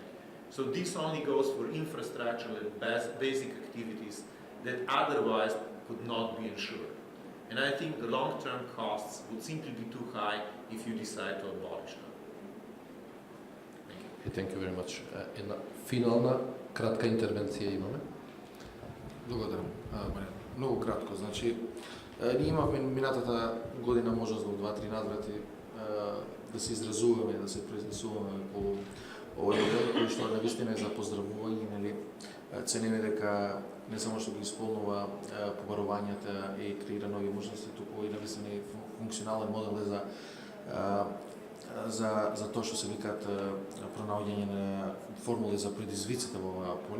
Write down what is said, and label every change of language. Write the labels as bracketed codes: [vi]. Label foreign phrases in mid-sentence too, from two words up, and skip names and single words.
[en] So this only goes for infrastructural and basic activities that otherwise could not be ensured. And I think the long-term costs would simply be too high if you decide to abolish them. Thank you very much. [mk] Една финална кратка интервенција имаме. Благодарам, Маријана. Многу кратко, значи, ние имавме минатата година можност во 2-3 наврати да се изразуваме, да се произнесуваме по овој модел, кој што навистина е за поздравување, нели, цениме дека не само што ги исполнува побарувањата и креира нови можности, туку и навистина е функционален модел е за тоа што се викаат пронаоѓање на формули за предизвиците во оваа поле.